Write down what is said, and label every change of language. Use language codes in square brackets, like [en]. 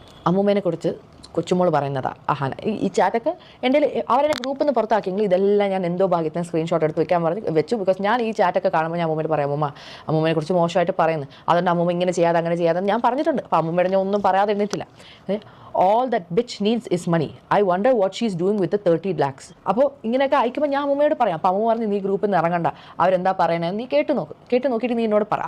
[ml] അമ്മൂമ്മേനെ കുറിച്ച് കൊച്ചുമോൾ പറയുന്നതാണ് അഹാന. ഈ ചാറ്റൊക്കെ എൻ്റെ അവരെന്നെ ഗ്രൂപ്പിൽ നിന്ന് പുറത്താക്കിയെങ്കിൽ ഇതെല്ലാം ഞാൻ എന്തോ ഭാഗ്യത്തിന് സ്ക്രീൻഷോട്ട് എടുത്ത് വെച്ചു. ബിക്കോസ് ഞാൻ ഈ ചാറ്റൊക്കെ കാണുമ്പോൾ ഞാൻ അമ്മൂമ്മയോട് പറയാം, അമ്മൂമ്മയെ കുറിച്ച് മോശമായിട്ട് പറയുന്നു, അതുകൊണ്ട് അമ്മൂമ്മ ഇങ്ങനെ ചെയ്യാതെ അങ്ങനെ ചെയ്യാതെ ഞാൻ പറഞ്ഞിട്ടുണ്ട്. അപ്പോൾ അമ്മൂമ്മയുടെ ഞാൻ ഒന്നും പറയാതെ എണ്ണിട്ടില്ല. [en] all that bitch needs is money. I wonder what she's doing with the 30 lakhs. [ml] അപ്പോൾ ഇങ്ങനെയൊക്കെ അയക്കുമ്പോൾ ഞാൻ അമ്മൂമ്മയോട് പറയാം. അപ്പോൾ അമ്മ പറഞ്ഞ് നീ ഗ്രൂപ്പിൽ നിന്ന് ഇറങ്ങണ്ട, അവരെന്താ പറയണത് നീ കേട്ട് നോക്കിയിട്ട് നീ എന്നോട് പറ.